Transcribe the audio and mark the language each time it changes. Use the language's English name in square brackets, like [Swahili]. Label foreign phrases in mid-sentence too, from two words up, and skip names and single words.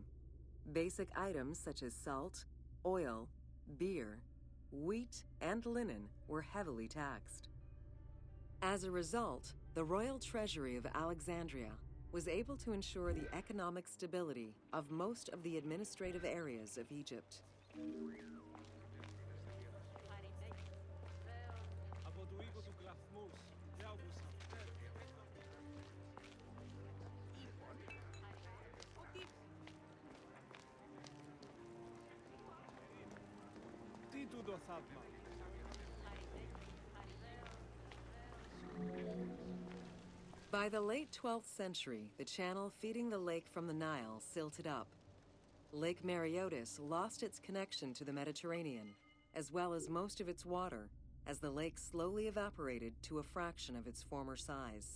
[English] Basic items such as salt, oil, beer, wheat, and linen were heavily taxed. As a result, the royal treasury of Alexandria was able to ensure the economic stability of most of the administrative areas of Egypt. [Greek] Από του οίκου του Γλαφμούς. Τι άκουσα. Τι τούτο θαύμα. [English] By the late 12th century, the channel feeding the lake from the Nile silted up. Lake Mareotis lost its connection to the Mediterranean, as well as most of its water, as the lake slowly evaporated to a fraction of its former size.